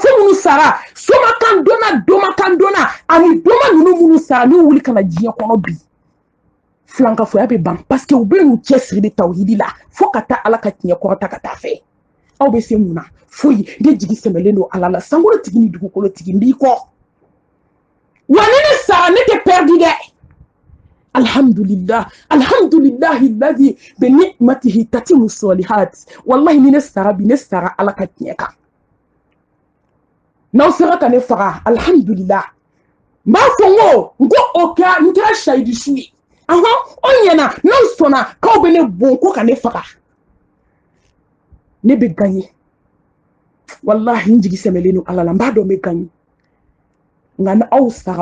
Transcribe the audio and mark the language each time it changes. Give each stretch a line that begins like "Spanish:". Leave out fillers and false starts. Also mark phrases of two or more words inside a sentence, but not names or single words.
Bambara: fɔ minnu sara somakan donna domakan donna ani doma ninnu minnu sara n'u wuli ka na diɲɛ kɔnɔ bi filankafoya bɛ ban
French: parce que
Bambara: u bɛ n'u cɛsiri de tawhidi la fo ka taa ala ka tiɲɛ kɔrɔta ka taa fɛ aw bɛ se mun na foyi ne jigi sɛmɛlen don ala la sankolotigi ni dugukolotigi n b'i kɔ wa ni ne sara ne tɛ perdi dɛ
Arabic: الحمد لله الذي بنعمته تتم الصالحات
Bambara: wallahi ni ne sara bi ne sara ala ka tiɲɛ kan n'aw sera ka ne faga alhamdulillah n b'a fɔ n ko o kɛra n kɛra shahidi su ye o ɲɛna n'aw sɔnna k'aw bɛ ne bon ko ka ne faga ne bɛ gagner wallahi n jigi sɛmɛlen don ala la n b'a dɔn n bɛ gagner nka ni aw sara